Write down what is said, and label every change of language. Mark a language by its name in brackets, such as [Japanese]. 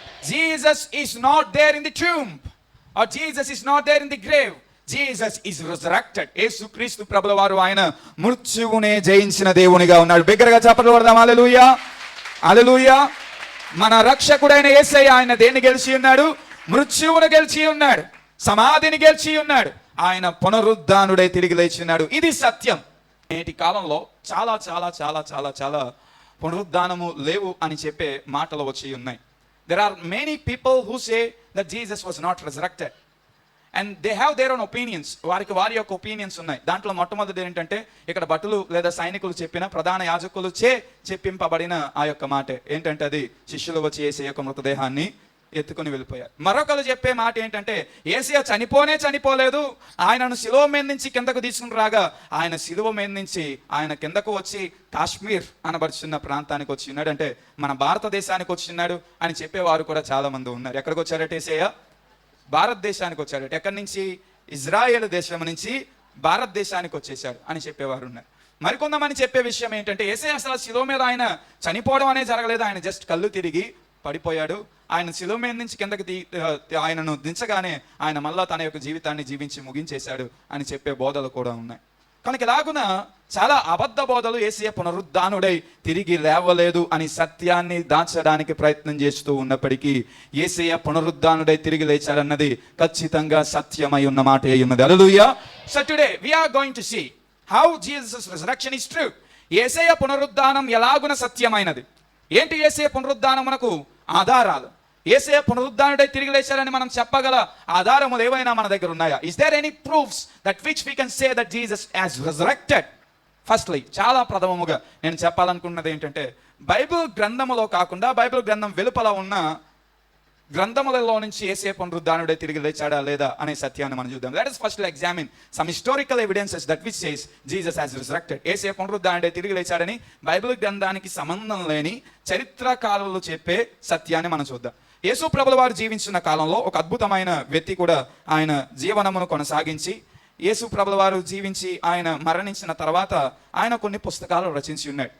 [English] Jesus is not there in the tomb, or Jesus is not there in the grave. Jesus is resurrected. [Telugu] యేసుక్రీస్తు ప్రభుల వారు ఆయన మృత్యువునే జయించిన దేవునిగా ఉన్నాడు. బిగ్గరగా చప్పట్లు కొడదాం. హల్లెలూయా, హల్లెలూయా. మన రక్షకుడైన యేసయ్య ఆయన దేన్ని గెలిచి ఉన్నాడు? మృత్యువును గెలిచి ఉన్నాడు, సమాధిని గెలిచి ఉన్నాడు. ఆయన పునరుద్ధానుడై తిరిగి లేచి ఉన్నాడు. ఇది సత్యం. నేటి కాలంలో చాలా చాలా చాలా చాలా చాలా పునరుద్ధానము లేవు అని చెప్పే మాటలు వచ్చి ఉన్నాయి. [English] There are many people who say that Jesus was not resurrected. And they have their own opinions. [Telugu] వారి యొక్క ఒపీనియన్స్ ఉన్నాయి. దాంట్లో మొట్టమొదటి ఏంటంటే, ఇక్కడ భటులు లేదా సైనికులు చెప్పిన, ప్రధాన యాజకులు చెప్పింపబడిన ఆ యొక్క మాట ఏంటంటే, అది శిష్యులు వచ్చి యేసయ్య యొక్క మృతదేహాన్ని ఎత్తుకుని వెళ్ళిపోయారు. మరొకరు చెప్పే మాట ఏంటంటే, యేసయ్య చనిపోలేదు, ఆయనను శిలువ మీద నుంచి కిందకు తీసుకుని రాగా ఆయన శిలువ మీద నుంచి ఆయన కిందకు వచ్చి కాశ్మీర్ అనబడుచున్న ప్రాంతానికి వచ్చి ఉన్నాడు, అంటే మన భారతదేశానికి వచ్చి ఉన్నాడు అని చెప్పేవారు కూడా చాలా మంది ఉన్నారు. ఎక్కడికి వచ్చారట యేసయ్య? భారతదేశానికి వచ్చాడు. ఎక్కడి నుంచి? ఇజ్రాయేల్ దేశం నుంచి భారతదేశానికి వచ్చేసాడు అని చెప్పేవారు ఉన్నారు. మరికొంతమంది చెప్పే విషయం ఏంటంటే, యేసయ్య అసలు శిలువ మీద ఆయన చనిపోవడం అనేది జరగలేదు, ఆయన జస్ట్ కళ్ళు తిరిగి పడిపోయాడు. ఆయన శిలువ మీద నుంచి కిందకి ఆయనను దించగానే ఆయన మళ్ళా తన యొక్క జీవితాన్ని జీవించి ముగించేశాడు అని చెప్పే బోధలు కూడా ఉన్నాయి. కనుక ఇలాగున చాలా అబద్ధ బోధలు యేసయ్య పునరుద్ధానుడై తిరిగి లేవలేదు అని సత్యాన్ని దాచడానికి ప్రయత్నం చేస్తూ ఉన్నప్పటికీ యేసయ్య పునరుద్ధానుడై తిరిగి లేచాడన్నది ఖచ్చితంగా సత్యమై ఉన్న మాట అయి ఉన్నది. హల్లెలూయా. [English] So today we are going to see how Jesus' resurrection is true. [Telugu] యేసయ్య పునరుద్ధానం ఎలాగున సత్యమైనది. ఏంటి యేసయ్య పునరుద్ధానమునకు ఆధారాలు? యేసయ్య పునరుద్ధానుడై తిరిగి లేచారని మనం చెప్పగల ఆధారములు ఏవైనా మన దగ్గర ఉన్నాయా? [English] Is there any proofs that which we can say that Jesus has resurrected? [Telugu] Firstly, చాలా ప్రథమముగా నేను చెప్పాలనుకున్నది ఏంటంటే, బైబిల్ గ్రంథములో కాకుండా బైబిల్ గ్రంథం వెలుపల ఉన్న గ్రంథములలో నుంచి యేసయ్య పునరుద్ధానుడై తిరిగి లేచాడా లేదా అనే సత్యాన్ని మనం చూద్దాం. [English] Let us first examine some historical evidences that which says Jesus has resurrected. [Telugu] యేసయ్య పునరుద్ధానుడై తిరిగి లేచాడని బైబిల్ గ్రంథానికి సంబంధం లేని చరిత్రకారులు చెప్పే సత్యాన్ని మనం చూద్దాం. యేసు ప్రభుల వారు జీవించిన కాలంలో ఒక అద్భుతమైన వ్యక్తి కూడా ఆయన జీవనమును కొనసాగించి, యేసు ప్రభుల వారు జీవించి ఆయన మరణించిన తర్వాత ఆయన కొన్ని పుస్తకాలు రచించి ఉన్నాడు.